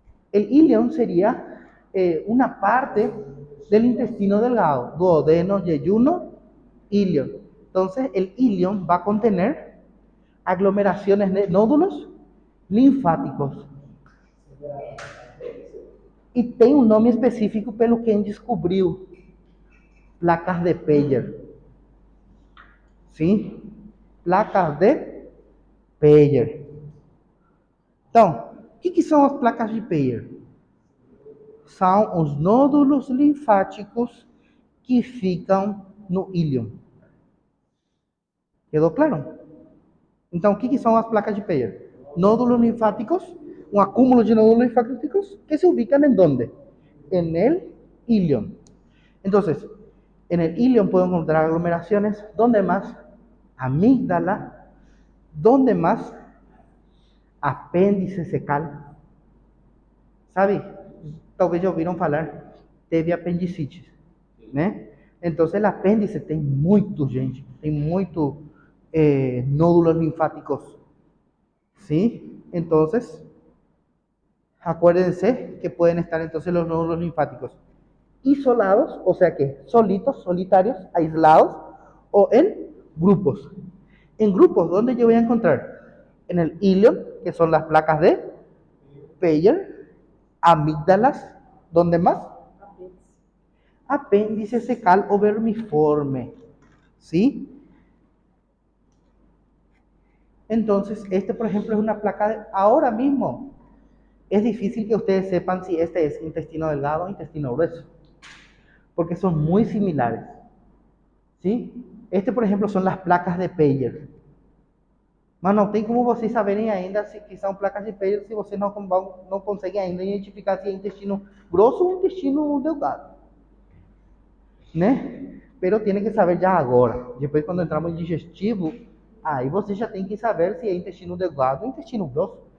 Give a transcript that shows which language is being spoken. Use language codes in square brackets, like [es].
[es] El ilion sería una parte del intestino delgado, duodeno, yeyuno, ilion. Entonces, el ilion va a contener aglomeraciones de nódulos linfáticos. [pt] E tem um nome específico pelo quem descobriu, placas de Peyer. Sim? Placas de Peyer. Então, o que são as placas de Peyer? São os nódulos linfáticos que ficam no íleon. Quedou claro? Então, o que são as placas de Peyer? [es] Nódulos linfáticos, un acúmulo de nódulos linfáticos que se ubican en ¿dónde? En el íleon. Entonces, en el íleon puedo encontrar aglomeraciones. ¿Dónde más? Amígdala. ¿Dónde más? Apéndice secal. Sabe? [pt] Talvez já ouviram falar, teve apendicite, né? Então, o apêndice tem muito, gente, tem muito nódulos linfáticos, ¿sí? [es] Entonces, acuérdense que pueden estar entonces los nódulos linfáticos isolados, o sea que solitos, solitarios, aislados, o en grupos. En grupos, ¿dónde yo voy a encontrar? En el íleon, que son las placas de Peyer, amígdalas, ¿dónde más? Apéndice secal o vermiforme, ¿sí? Entonces, este, por ejemplo, es una placa de, ahora mismo, es difícil que ustedes sepan si este es intestino delgado o intestino grueso, porque son muy similares, ¿sí? Este, por ejemplo, son las placas de Peyer. [pt] Mas não tem como vocês saberem ainda se que são placas de Peyer se vocês não conseguem ainda identificar se é intestino grosso ou intestino delgado, né? [es] Pero tiene que saber [pt] já agora. Depois, quando entrarmos em digestivo, aí você já tem que saber se é intestino delgado ou intestino grosso.